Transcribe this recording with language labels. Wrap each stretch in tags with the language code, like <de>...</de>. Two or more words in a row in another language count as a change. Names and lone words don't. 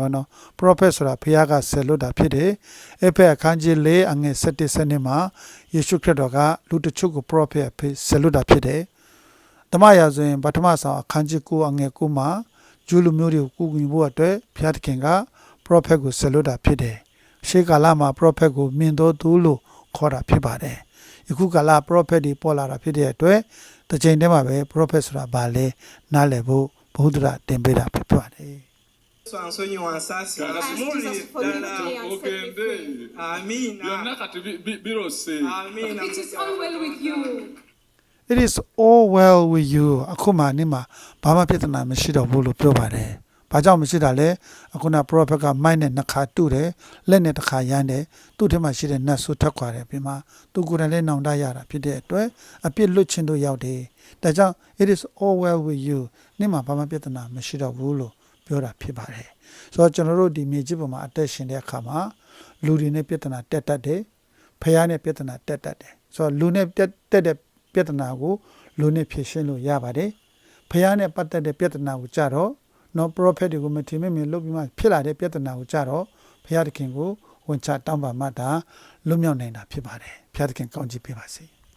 <my>ပေါ့နော် prophet ဆိုတာဘုရားကဆက်လွတ်တာဖြစ်တယ်အဲ့ဖက်အခန်းကြီး4အငယ်7စနစ်မှာယေရှုခရစ်တော်ကလူတချို့ကို prophet အဖြစ်ဆက်လွတ်တာဖြစ်တယ်ဓမ္မရာဆိုရင်ပထမဆောင်အခန်းကြီး9အငယ်9မှာဂျူးလူမျိုးတွေကိုကူညီဖို့အတွက်ဘုရားသခင်က prophet ကိုဆက်လွတ်တာဖြစ်တယ်ရှေးကာလမှာ prophet ကိုမြင်တော်သူလို့ခေါ်တာဖြစ်ပါတယ်ယခုကာလ prophet တွေပေါ်လာတာဖြစ်တဲ့အတွက်တစ်ချိန်တည်းမှာပဲ prophet ဆိုတာဘာလဲနားလည်ဖို့ဘုဒ္ဓရာတင်ပေးတာဖြစ်ပါတယ်</my> <lg>yesu ansonyiwa ansaasire</lg> <en>Ask</en> <lg>asumulire</lg> <en>Jesus forgive</en> <lg>ddala</lg> <en>me and set me</en> <lg>ogende</lg> <en>free.</en> <lg>amiina byonna kati birose amiina</lg> <en>It is all well with you. It is all well with you</en> <my>အခုမှနေမှာဘာမှပြဿနာမရှိတော့ဘူးလို့ပြောပါတယ်ဘာကြောင့်မရှိတာလဲအခုန prophet ကမိုက်နဲ့နှစ်ခါတူတယ်လက်နဲ့တစ်ခါရမ်း တယ်သူ့ထဲမှာရှိတဲ့နတ်ဆိုးထက်ခွာတယ်ပြီးမှသူကိုယ်တိုင်လည်းနောင်တရတာဖြစ်တဲ့အတွက်အပြစ်လွတ်ခြင်းတို့ရောက်တယ်ဒါကြောင့် it</my> <en>is all well with you</en> <my>နေမှာဘာမှပြဿနာမရှိတော့ဘူးလို့ပြောတာဖြစ်ပါတယ်ဆိုတော့ကျွန်တော်တို့ဒီမြေကြီးပေါ်မှာအသက်ရှင်တဲ့အခါမှာလူတွေနဲ့ပြဿနာတက်တတ်တယ်ဖះနဲ့ပြဿနာတက်တတ်တယ်ဆိုတော့လူနဲ့တက်တဲ့ပြဿနာကိုလူနဲ့ဖြေရှင်းလို့ရပါတယ်ဖះနဲ့ပတ်သက်တဲ့ပြဿနာကိုကြတော့နော် prophet တွေကိုမထင်မဲ့မြင်လုပ်ပြီးမှဖြစ်လာတဲ့ပြဿနာကိုကြတော့ဘုရားသခင်ကိုဝန်ချတောင်းပန်မှတာလွတ်မြောက်နိုင်တာဖြစ်ပါတယ်ဘုရားသခင်ကောင်းချီးပေးပါစေ</my>